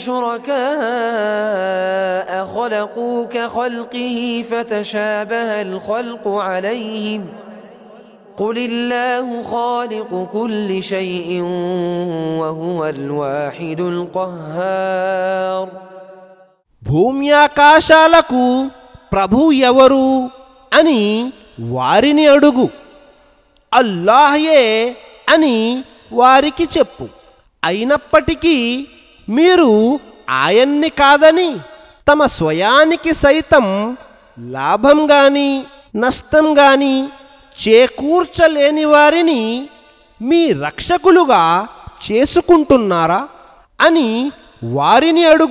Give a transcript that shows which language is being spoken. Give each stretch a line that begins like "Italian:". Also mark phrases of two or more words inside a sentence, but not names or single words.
Arabic: شركاء خلقوا كخلقه فتشابه الخلق عليهم قل الله خالق كل شيء وهو الواحد القهار.
Telugu: భూమ్యాకాశాలకు ప్రభు ఎవరు అని వారిని అడుగు. అల్లాహయే అని వారికి చెప్పు. అయినప్పటికీ మీరు ఆయన్ని కాదని తమ స్వయానికి సైతం లాభం గాని నష్టం గాని చేకూర్చలేని వారిని మీ రక్షకులుగా చేసుకుంటున్నారా అని వారిని అడుగు.